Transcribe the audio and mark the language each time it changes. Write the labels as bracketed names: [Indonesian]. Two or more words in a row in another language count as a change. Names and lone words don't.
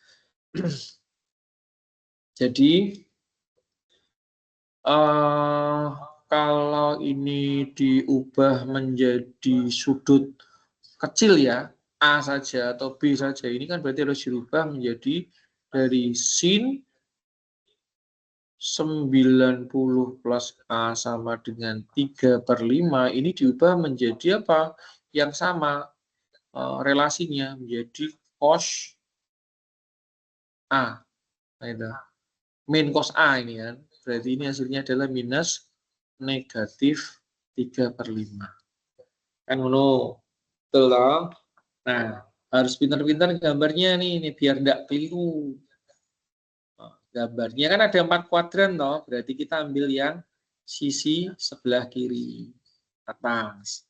[Indonesian] Jadi kalau ini diubah menjadi sudut kecil ya, A saja atau B saja, ini kan berarti harus dirubah menjadi dari sin 90 plus A sama dengan 3/5, ini diubah menjadi apa? Yang sama relasinya menjadi cos A. Nah, itu. Min cos A ini kan. Berarti ini hasilnya adalah minus negatif 3/5. Kan ngono. Betul loh. Nah, harus pintar-pintar gambarnya nih biar tidak keliru. Gambarnya kan ada 4 kuadran toh, berarti kita ambil yang sisi sebelah kiri atas.